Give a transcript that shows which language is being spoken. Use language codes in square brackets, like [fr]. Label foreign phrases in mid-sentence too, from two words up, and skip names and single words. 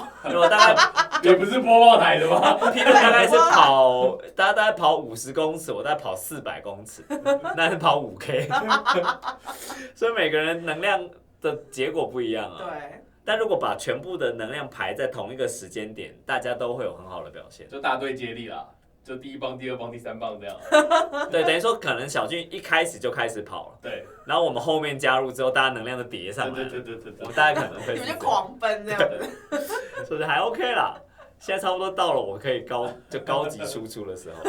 [zh] 我大概也不是播報台的吗？平常大概是跑，大概跑50公尺，我大概跑400公尺，那是跑5K。所以每個人能量的結果不一樣啊。对。但如果把全部的能量排在同一個時間點，大家都會有很好的表現。就大隊接力啦。就第1棒、第2棒、第3棒這樣。對，等於說可能小俊一開始就開始跑了，對。然後我們後面加入之後，大家能量就疊上來了。對。我們大概可能會。你們就狂奔這樣子。所以還 OK 啦，現在差不多到了我可以高級輸出的時候。